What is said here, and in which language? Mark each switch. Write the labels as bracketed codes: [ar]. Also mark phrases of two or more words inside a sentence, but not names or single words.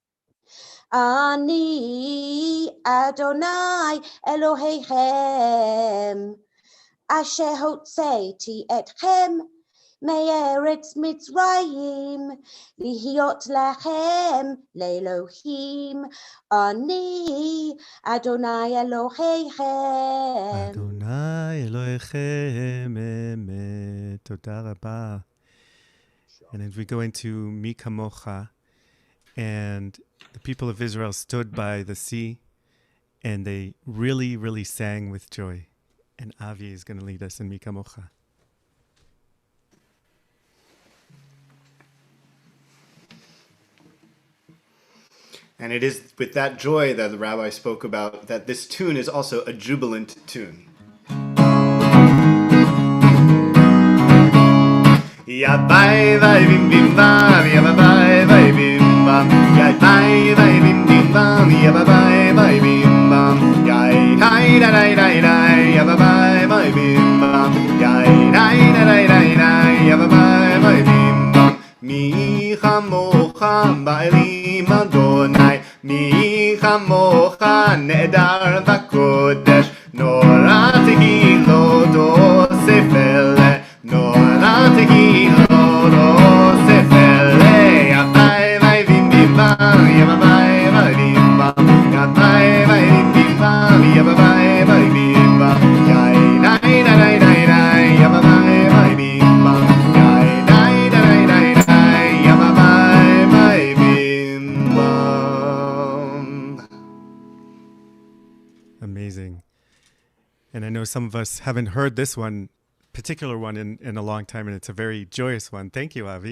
[he] אני אדוני אלוהיכם, אשר הוצאתי אתכם מארץ מצרים, להיות לכם לאלוהים. אני אדוני אלוהיכם. אדוני אלוהיכם אמת. תודה רבה. [en] And then we go into Mi Kamocha, and the people of Israel stood by the sea, and they really, really sang with joy. And Avi is going to lead us in Mi Kamocha. And it is with that joy that the rabbi spoke about that this tune is also a jubilant tune. Ya bye bye bim bim bam, ya bye bye bim bam, ya bye bye bim bim bam, ya bye bye bim bam, ya hi da da da da, ya bye bye bim bam, ya hi da da da da, ya bye bye bim bam. [he] מי כמוכה באלים אדוני מי כמוכה נאדר בקודש נורא תהילות עושה פלא נורא תהילות עושה פלא, nora tehilot osefele. Ya bye bye bim bim bam, ya bye bye bim bam, ya bye bye bim bim bam, ya bye bye bim bam, ya da da da da da, ya bye bye bim bam, ya da da da da da, ya bye bye bim bam. [en] Amazing. And I know some of us haven't heard this particular one in a long time, and it's a very joyous one. Thank you, Avi.